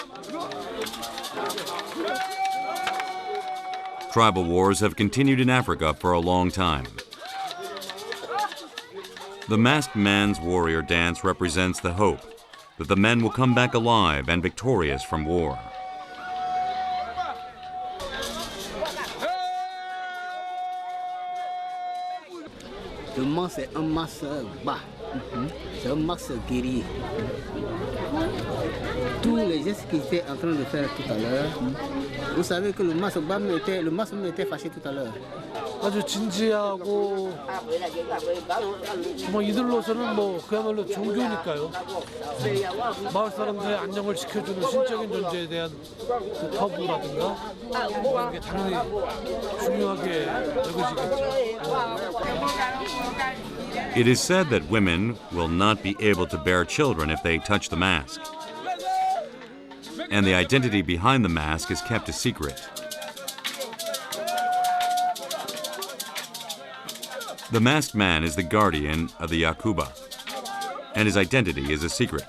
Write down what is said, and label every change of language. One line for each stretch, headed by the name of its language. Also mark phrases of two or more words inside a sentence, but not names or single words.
English: Tribal wars have continued in Africa for a long time. The masked man's warrior dance represents the hope that the men will come back alive and victorious from war.
French: Le masque, c'est un masque bas. C'est un masque guerrier. Tous les gestes qu'il était en train de faire tout à l'heure, vous savez que le masque me était fâché tout à l'heure.
Korean: 아주 진지하고 정말 이들로서는 뭐 그야말로 종교니까요. 마을 사람들의 안녕을 지켜주는 신적인 존재에 대한 그 터부라든가 이런 게 당연히 중요하게 여겨지겠죠.
English: It is said that women will not be able to bear children if they touch the mask. And the identity behind the mask is kept a secret. The masked man is the guardian of the Yakuba, and his identity is a secret.